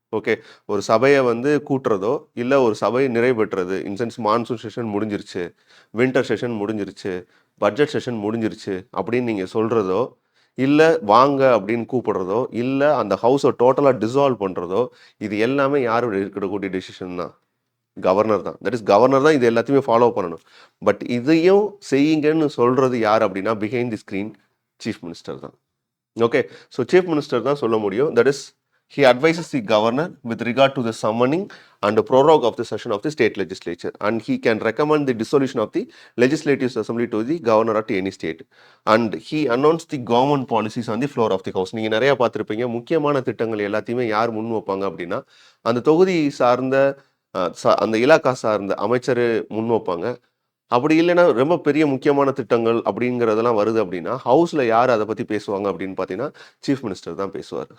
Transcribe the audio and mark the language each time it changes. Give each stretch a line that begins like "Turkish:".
Tamil: Okay, ஒரு சபையை கூட்டுறதோ இல்லை ஒரு சபை நிறைவு பெற்றது இன்சென்ஸ் மான்சூன் செஷன் முடிஞ்சிருச்சு, வின்டர் செஷன் முடிஞ்சிருச்சு, பட்ஜெட் செஷன் முடிஞ்சிருச்சு அப்படின்னு நீங்கள் சொல்கிறதோ இல்லை வாங்க அப்படின்னு கூப்பிடுறதோ இல்லை அந்த ஹவுஸை டோட்டலாக டிசால்வ் பண்ணுறதோ இது எல்லாமே யார் இருக்கக்கூடிய டெசிஷன் தான்? கவர்னர் தான். தட் இஸ் கவர்னர் தான் இது எல்லாத்தையுமே ஃபாலோ பண்ணணும். பட் இதையும் செய்யுங்கன்னு சொல்கிறது யார் அப்படின்னா behind the screen chief minister தான். ஓகே, ஸோ சீஃப் மினிஸ்டர் தான் சொல்ல முடியும்.
English: That is he advises the governor with regard to the summoning and prorogue of the session of the state legislature, and he can recommend the dissolution of the legislative assembly to the governor at any state, and he announced the government policies on the floor of the house.
Tamil: நீங்க நிறைய பார்த்துருப்பீங்க, முக்கியமான திட்டங்கள் எல்லாத்தையுமே யார் முன் வைப்பாங்க அப்படின்னா அந்த தொகுதி சார்ந்த அந்த இலாக்கா சார்ந்த அமைச்சர் முன் வைப்பாங்க. அப்படி இல்லைன்னா ரொம்ப பெரிய முக்கியமான திட்டங்கள் அப்படிங்கிறதெல்லாம் வருது அப்படின்னா ஹவுஸில் யார் அதை பற்றி பேசுவாங்க அப்படின்னு பார்த்தீங்கன்னா சீஃப் மினிஸ்டர் தான் பேசுவார்.